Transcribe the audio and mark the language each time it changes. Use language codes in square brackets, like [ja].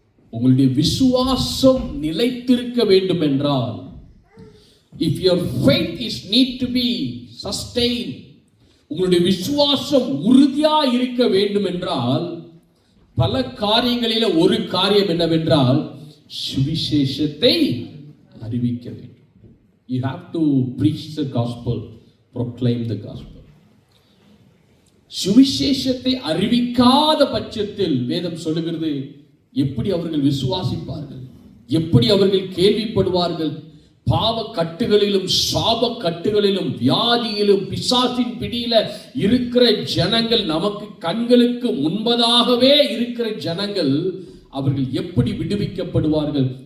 [ta] உங்களுடைய விசுவாசம் நிலைத்திருக்க வேண்டும் என்றால், [en] if your faith is need to be sustained, [ta] உங்களுடைய விசுவாசம் உறுதியா இருக்க வேண்டும் என்றால் பல காரியங்களில ஒரு காரியம் என்னவென்றால் சுவிசேஷத்தை அறிவிக்க வேண்டும். [en] You have to preach the gospel, proclaim the gospel. [ta] சுவிசேஷத்தை அறிவிக்காத பட்சத்தில் வேதம் சொல்லுகிறது, எப்படி அவர்கள் விசுவாசிப்பார்கள்? எப்படி அவர்கள் கேள்விப்படுவார்கள்? பாவ கட்டுகளிலும் சாப கட்டுகளிலும் வியாதியிலும் பிசாசின் பிடியில இருக்கிற ஜனங்கள், நமக்கு கண்களுக்கு முன்பதாகவே இருக்கிற ஜனங்கள், அவர்கள் எப்படி விடுவிக்கப்படுவார்கள்?